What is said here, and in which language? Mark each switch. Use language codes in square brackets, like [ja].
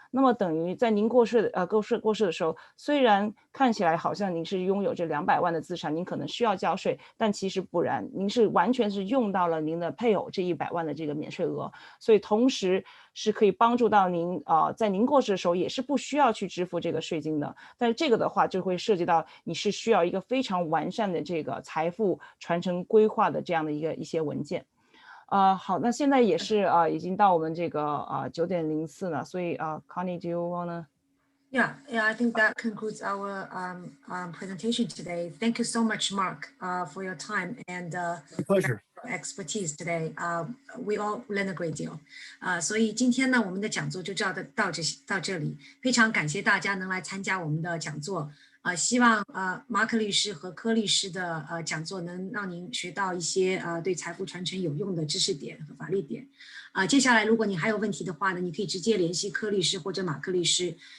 [zh] 那么等于在您过世的时候，虽然看起来好像您是拥有这200万的资产，您可能需要交税，但其实不然，您是完全是用到了您的配偶这100万的这个免税额，所以同时是可以帮助到您在您过世的时候也是不需要去支付这个税金的。但是这个的话就会涉及到你是需要一个非常完善的这个财富传承规划的这样的一些文件。好，那现在也是已经到我们这个9:04了，所以Connie, [en] do you wanna? Yeah, I think that concludes our presentation today. Thank you so much, Mark, for your time and pleasure. expertise today. We all learn a great deal. [zh] 所以今天呢，我们的讲座就到这里。非常感谢大家能来参加我们的讲座。希望马克律师和柯律师的讲座能让您学到一些对财富传承有用的知识点和法律点。接下来如果你还有问题的话呢，你可以直接联系柯律师或者马克律师。